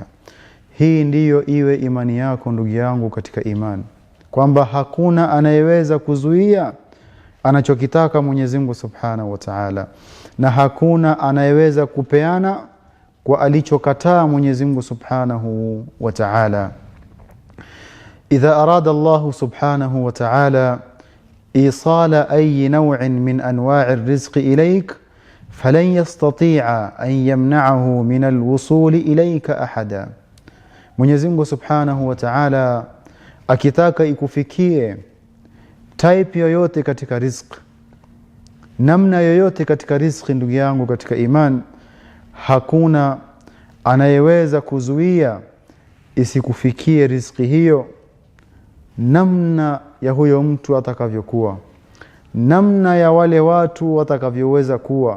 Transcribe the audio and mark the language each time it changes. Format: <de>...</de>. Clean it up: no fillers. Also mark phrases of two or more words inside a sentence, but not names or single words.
<sw>Hii ndiyo iwe imani yako ndugu yangu katika imani, kwamba hakuna anayeweza kuzuia anachokitaka Mwenyezi Mungu</sw> <ar>سبحانه وتعالى,</ar> <sw>na hakuna anayeweza kupeana kwa alichokataa Mwenyezi Mungu</sw> <ar>سبحانه وتعالى. إذا أراد الله سبحانه وتعالى إيصال أي نوع من أنواع الرزق إليك فلن يستطيع أن يمنعه من الوصول إليك أحدا.</ar> <sw>Mwenyezi Mungu</sw> <ar>سبحانه وتعالى</ar> <sw>akitaka ikufikie type yoyote katika riziki, namna yoyote katika riziki, ndugu yangu katika iman, hakuna anayeweza kuzuia isikufikie riziki hiyo namna ya huyo mtu atakavyokuwa, namna ya wale watu watakavyoweza kuwa.</sw>